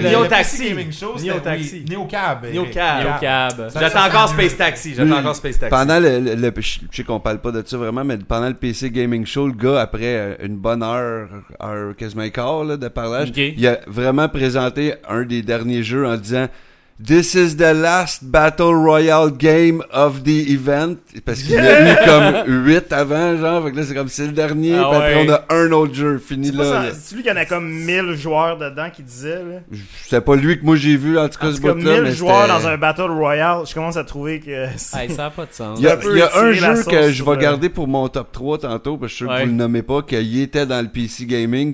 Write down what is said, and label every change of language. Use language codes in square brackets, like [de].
[fr] Neo Taxi. Neo Taxi. Neo Cab. Neo Cab. Neo Cab. J'attends encore Space Taxi. Pendant le je sais qu'on parle pas de ça vraiment, mais pendant le PC Gaming Show, le gars, après une bonne heure quasiment un quart là, de parlage, il a vraiment présenté un des derniers jeux en disant. [en] This is the last battle royale game of the event. [fr] Parce qu'il y en a eu comme 8 avant, genre. Fait que là, c'est comme c'est le dernier. Ah ouais. Puis après, on a un autre jeu fini c'est là. C'est lui qui en a comme 1000 joueurs dedans qui disait, là. C'est pas lui que moi j'ai vu, en tout cas, en ce bout-là. Mais 1000 joueurs dans un battle royale, je commence à trouver que. Hey, ça a pas de sens. Il y a un jeu que je vais garder pour mon top 3 tantôt, parce que je suis sûr que vous le nommez pas, qu'il était dans le PC Gaming.